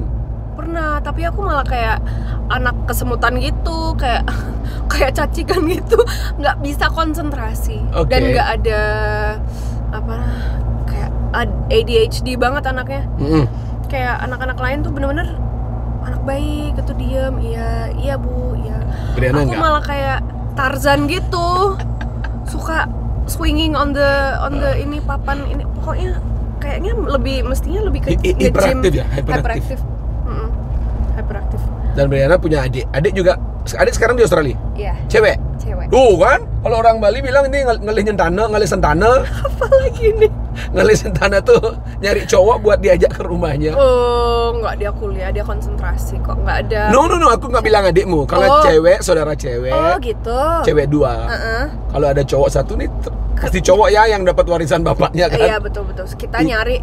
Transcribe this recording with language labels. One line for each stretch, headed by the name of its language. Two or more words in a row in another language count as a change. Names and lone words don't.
Indonesian: Pernah, tapi aku malah kayak anak kesemutan gitu, kayak cacikan gitu, nggak bisa konsentrasi dan nggak ada kayak ADHD banget anaknya. Kayak anak-anak lain tuh bener-bener anak baik gitu, diem, iya bu, iya. Briana aku malah kayak Tarzan gitu, suka
English: swinging on the
Indonesian: ini papan ini, pokoknya kayaknya mestinya lebih ke hiperaktif ya, hyperaktif. Dan Briana punya adik juga. Adik sekarang di Australia? Iya. Cewek? Tuh kan, kalau orang Bali bilang ini
Balinese: ngalih sentana.
Indonesian: Apa lagi nih?
Balinese: Ngalih sentana
Indonesian: tuh nyari cowok buat diajak ke rumahnya. Oh, nggak, dia kuliah, dia konsentrasi kok, nggak ada. No, aku nggak bilang adikmu. Kalau cewek, saudara cewek. Oh gitu. Cewek 2. Kalau ada cowok 1 nih, pasti cowok ya yang dapat warisan bapaknya kan? Iya betul. Kita nyari.